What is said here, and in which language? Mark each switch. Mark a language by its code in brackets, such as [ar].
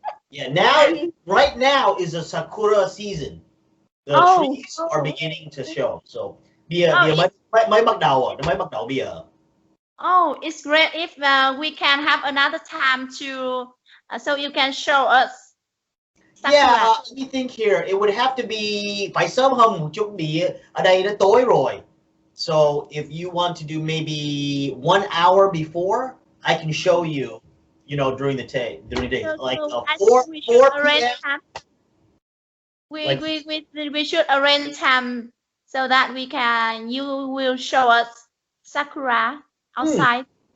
[en] Yeah, right now is a sakura season. The trees are beginning to show. [vi] So, mới bắt đầu bây. [en] Oh, it's great if we can have another time to, so you can show us. Sakura. Yeah, let me think here. It would have to be [vi] phải sớm hơn một chút vì ở đây nó tối rồi. [en] So if you want to do maybe 1 hour before, I can show you, during the day, like 4 p.m. We should arrange time so that you will show us sakura outside.